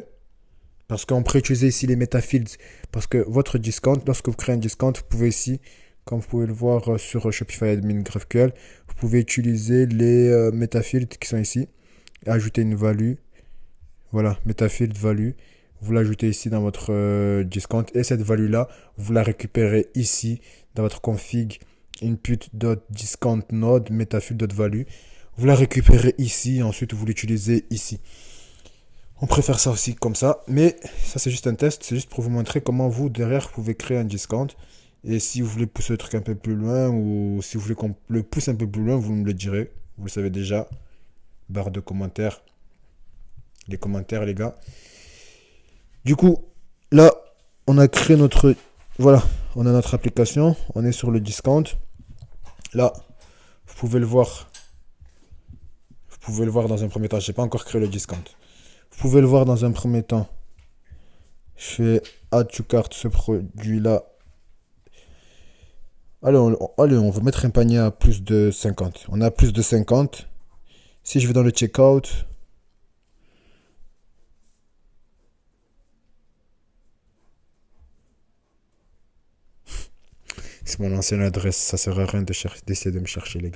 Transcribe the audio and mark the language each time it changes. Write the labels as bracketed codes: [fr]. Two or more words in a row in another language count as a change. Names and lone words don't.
[fr] Parce qu'on pourrait utiliser ici les metafields. Parce que votre discount, lorsque vous créez un discount, vous pouvez ici, comme vous pouvez le voir sur Shopify Admin GraphQL, vous pouvez utiliser les metafields qui sont ici. Et ajouter une value. Voilà, [en] metafield value. [fr] Vous l'ajoutez ici dans votre discount. Et cette value-là, vous la récupérez ici dans votre [en] config input.discount node metafield.value. [fr] Vous la récupérez ici. Ensuite, vous l'utilisez ici. On préfère ça aussi comme ça. Mais ça, c'est juste un test. C'est juste pour vous montrer comment vous, derrière, vous pouvez créer un discount. Et si vous voulez pousser le truc un peu plus loin ou si vous voulez qu'on le pousse un peu plus loin, vous me le direz. Vous le savez déjà. Barre de commentaires. Les commentaires, les gars. Du coup, là, on a créé notre... Voilà, on a notre application. On est sur le discount. Là, vous pouvez le voir. Vous pouvez le voir dans un premier temps. Je n'ai pas encore créé le discount. Vous pouvez le voir dans un premier temps. Je fais [en] add to cart [fr] ce produit-là. Allez, on va mettre un panier à plus de 50. On a plus de 50. Si je vais dans le checkout... C'est mon ancienne adresse, ça sert à rien d'essayer de me chercher, les gars.